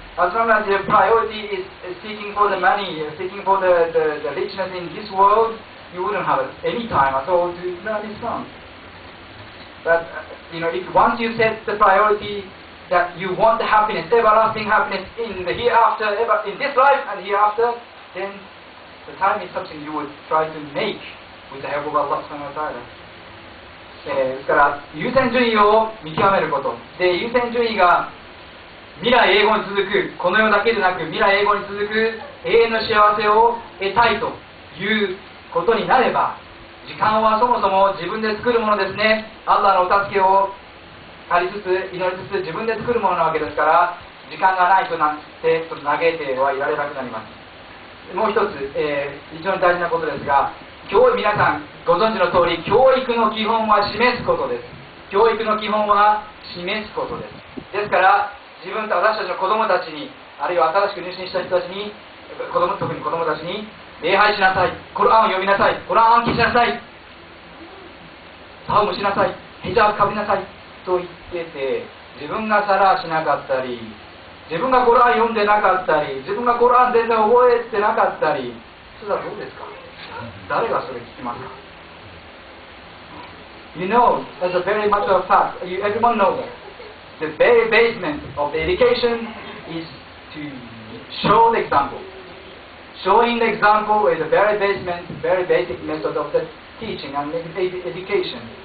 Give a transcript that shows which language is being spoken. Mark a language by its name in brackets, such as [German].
[English] As long as your priority is seeking for the money, seeking for the richness in this world, you wouldn't have any time at all to learn Islam. But if once you set the priority that you want the happiness, everlasting happiness in the hereafter, in this life and hereafter, then the time is something you would try to make with the help of Allah subhanahu wa ta'ala. [Japanese] ですから優先順位を見極めることで、優先順位が未来永劫に続く、この世だけでなく未来永劫に続く永遠の幸せを得たいということになれば、時間はそもそも自分で作るものですね。アッラーのお助けを借りつつ祈りつつ自分で作るものなわけですから、時間がないとなんて嘆いてはいられなくなります。もう一つ、非常に大事なことですが、皆さんご存知の通り、教育の基本は示すことです。教育の基本は示すことです。ですから私たちの子供たちに、あるいは新しく入信した人たちに、特に子供たちに礼拝しなさい、コルアンを読みなさい、コルアン暗記しなさい、タウムしなさい、ヒジャブかぶりなさいと言ってて、自分がサラーしなかったり、自分がコルアン読んでなかったり、自分がコルアン全然覚えてなかったり、それはどうですか？誰がそれ聞きますか？ [English] You know, as a very matter of fact, everyone knows that the very basement of the education is to show the example. Showing the example is the very basic method of the teaching and education.